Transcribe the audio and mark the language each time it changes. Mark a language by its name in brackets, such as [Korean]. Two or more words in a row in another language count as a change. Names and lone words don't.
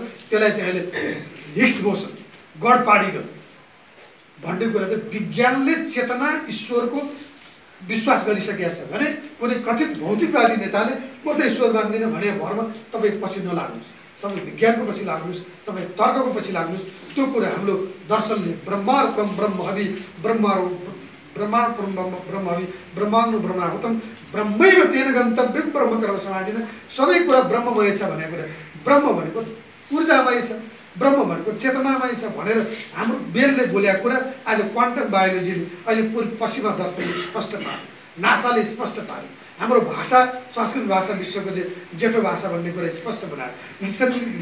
[Nepali] त्यसलाई चाहिँ अहिले [English] Higgs boson God particle [Nepali] भन्ने कुरा चाहिँ विज्ञानले चेतना ईश्वरको विश्वास गरिसकेका छ भने कुनै कथित भौतिकवादी नेताले म त ईश्वर मान्दिनँ भने भरमा तपाईँ पछि नलाग्नुहोस्, तपाईँ विज्ञानको पछि लाग्नुहोस्, तपाईँ तर्कको पछि लाग्नुहोस्। त्यो कुरा हाम्रो दर्शनले [Sanskrit] ब्रह्मार्पण ब्रह्महवि ब्रह्महवि ब्रह्माग्नु ब्रह्माहुतम ब्रह्मैव तेन गन्तव्यं ब्रह्म कर्म समाधिन। [Nepali] सबै कुरा ब्रह्ममय छ भनेको कुरा, ब्रह्म भनेको ऊर्जामय छ, ब्रह्म भनेको चेतनामय छ भनेर हाम्रो बेलले बोलेको कुरा आज [English] quantum biologyले [Nepali] अहिले पश्चिमा दर्शनले स्पष्ट पार्यो, नासाले स्पष्ट पार्यो। हाम्रो भाषा संस्कृत भाषा विश्वको चाहिँ जेठो भाषा भन्ने कुरा स्पष्ट बनायो।